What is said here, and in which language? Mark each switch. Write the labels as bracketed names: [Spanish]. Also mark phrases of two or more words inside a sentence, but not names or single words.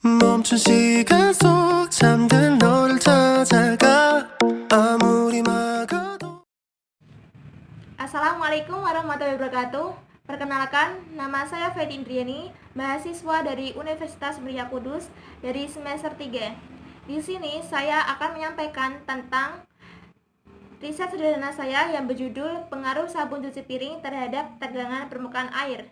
[Korean] 멈춘 시간 속 잠든 너를 찾아가 아무리 막아도. [Arabic] السلام عليكم ورحمة الله وبركاته. [Indonesian] Perkenalkan, nama saya Fedi Indriani, mahasiswa dari Universitas Muria Kudus dari semester 3. Di sini saya akan menyampaikan tentang riset sederhana saya yang berjudul Pengaruh Sabun Cuci Piring terhadap tegangan permukaan air.